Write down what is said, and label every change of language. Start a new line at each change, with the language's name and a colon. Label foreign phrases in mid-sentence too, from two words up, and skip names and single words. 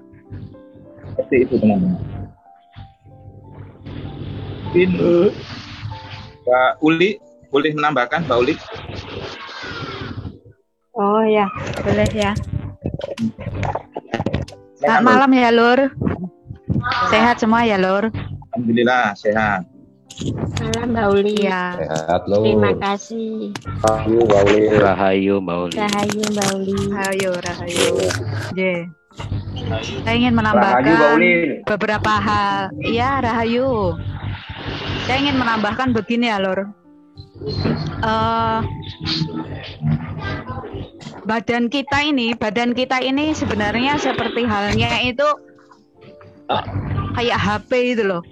Indonesian: Seperti itu, teman-teman. Mungkin Mbak Uli boleh menambahkan, Mbak Uli? Oh ya, boleh ya. Selamat malam ya, Lur. Sehat semua ya, Lur. Alhamdulillah sehat. Malam Mbak Uli. Ya. Sehat, Lur. Terima kasih. Rahayu, Mbak Uli. Rahayu, Mbak Uli. Rahayu, Mbak Uli. Rahayu. Saya ingin menambahkan beberapa hal. Iya, Rahayu. Saya ingin menambahkan begini ya, Lur. Badan kita ini sebenarnya seperti halnya itu kayak HP itu loh.